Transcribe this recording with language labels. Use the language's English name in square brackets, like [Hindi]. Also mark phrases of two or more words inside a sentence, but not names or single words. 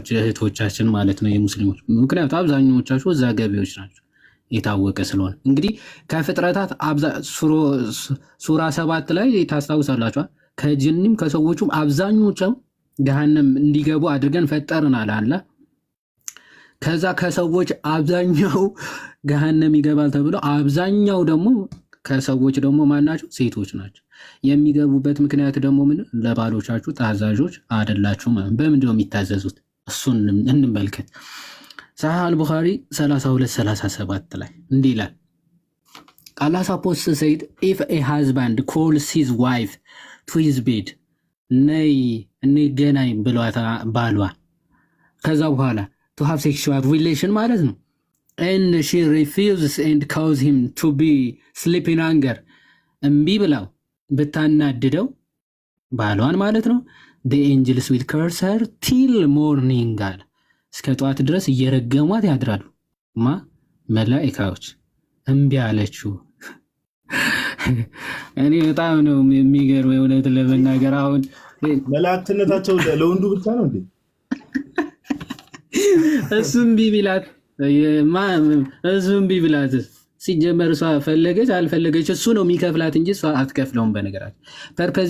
[Amharic] እህቶቻችን ማለት ነው የሙስሊሞች። ምክንያቱም አብዛኞቻችሁ እዛ ገቢዎች ናቸው የታወቀ ስለሆነ። እንግዲህ ከፍጥረታት ሱራ 7 ላይ ታስታውሳላችኋል። ከጅንም ከሰዎቹም አብዛኞቹም ገሃነም እንዲገቡ አድርገን ፈጠርናል አለ። ከዛ ከሰዎች አብዛኛው ገሃነም ይገባል ተብሎ አብዛኛው ደግሞ ከሰዎች ደግሞ ማናቸው? ሴቶች ናቸው። የሚገቡበት ምክንያት ደግሞ ምን? ለባሎቻችሁ ታዛዦች አይደላችሁ። በምንድን ነው የሚታዘዙት? እሱን እንመልከት። ሰሒህ አልቡኻሪ 32:37 ላይ እንዲህ ይላል፣ [English] Allah supposed to say if a husband calls his wife to his bed [Amharic] ነይ ገናኝ ብሏታ ባሏ፣ ከዛ በኋላ [English] to have sexual relation [Amharic] ማለት ነው [English] and she refuses and cause him to be sleeping anger [Amharic] እምቢ ብላው ብታናድደው ባሏን ማለት ነው [English] the angels will curse her till morning [Amharic] አለ። እስከ ጠዋት ድረስ እየረገሟት ያድራሉ። መላኢካዎች እምቢ አለችው። እኔ በጣም ነው የሚገርመው የእውነት ለመናገር። አሁን መላእክትነታቸው ለወንዱ ብቻ ነው እንዴ? እሱም ቢብላት ሲጀመር እሷ ፈለገች አልፈለገች እሱ ነው የሚከፍላት እንጂ እሷ አትከፍለውም። በነገራችን ፐርፐዝ